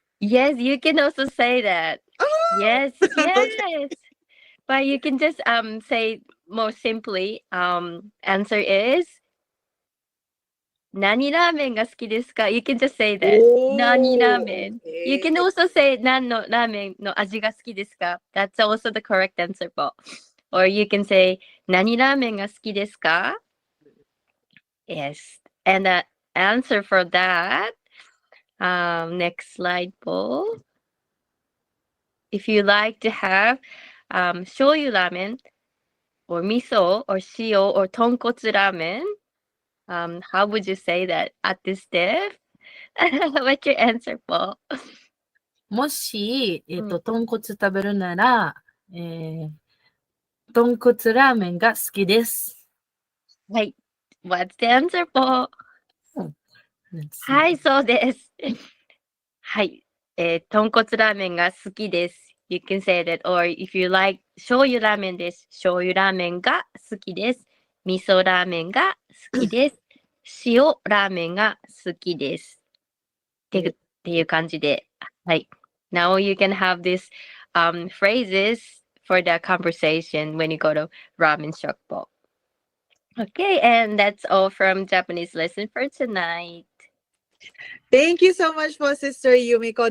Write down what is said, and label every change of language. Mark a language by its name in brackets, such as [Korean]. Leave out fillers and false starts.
[English] Yes, you can also say that. Yes, yes. But you can just say more simply, answer is [Japanese] 何ラーメンが好きですか? [English] You can just say that. [Japanese] 何ラーメン [English] You can also say [Japanese] 何のラーメンの味が好きですか? [English] That's also the correct answer po. Or you can say [Japanese] 何ラーメンが好きですか? [English] Yes. And the answer for that, next slide po. If you like to have shoyu ramen or miso or shio or tonkotsu ramen, how would you say that at this step? What's your answer po? [Japanese] もし、うん豚骨食べるなら、豚骨ラーメンが好きです。はい。 [English] What's the answer po? [Japanese] はい、そうです。はい。豚骨ラーメンが好きです。 [English] You can say that. Or if you like [Japanese] 醤油ラーメンです。醤油ラーメンが好きです。味噌ラーメンが好きです。塩ラーメンが好きです。っていう感じで。はい。 [English] Now you can have these phrases for the conversation when you go to ramen shop po. Okay, and that's all from Japanese lesson for tonight. Thank you so much po, Sister Yumiko.